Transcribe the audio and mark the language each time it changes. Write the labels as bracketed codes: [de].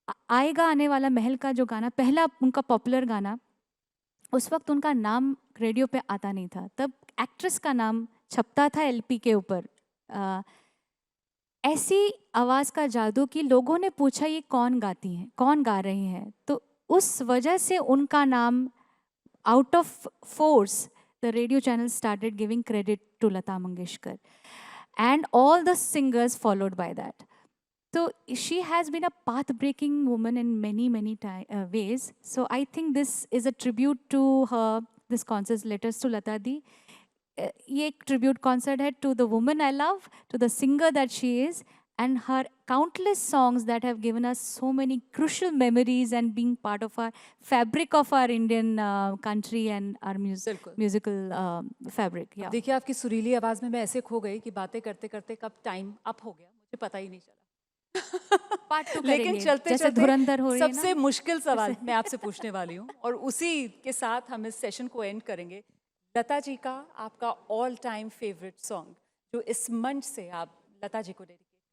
[hi] आएगा आने वाला महल का जो गाना, पहला उनका पॉपुलर गाना, उस वक्त उनका नाम रेडियो पे आता नहीं था, तब एक्ट्रेस का नाम छपता था एलपी के ऊपर। ऐसी आवाज़ का जादू कि लोगों ने पूछा ये कौन गाती हैं, कौन गा रही हैं। तो उस वजह से उनका नाम, [en] Out of force, the radio channel started giving credit to Lata Mangeshkar, and all the singers followed by that. So she has been a path-breaking woman in many ways. So I think this is a tribute to her. This concert, Letters to Lata Di. [hi] ये एक [en] tribute concert है to the woman I love, to the singer that she is, and her countless songs that have given us so many crucial memories and being part of our fabric of our Indian country and our [hi] बिल्कुल। [en] musical fabric. Yeah. [hi] देखिए आपकी सुरीली आवाज में मैं ऐसे खो गई कि बातें करते करते कब टाइम अप हो गया मुझे पता ही नहीं चला। [en] Part two [hi] लेकिन करेंगे, चलते जैसे चलते धुरंधर हो रही है ना। सबसे मुश्किल सवाल मैं आपसे पूछने वाली हूँ और उसी के साथ हम इस सेशन को एंड करेंगे। लता जी का आपका ऑल टाइम फेवरेट सॉन्ग जो इस मंच से आप लता जी को डेडिकेट।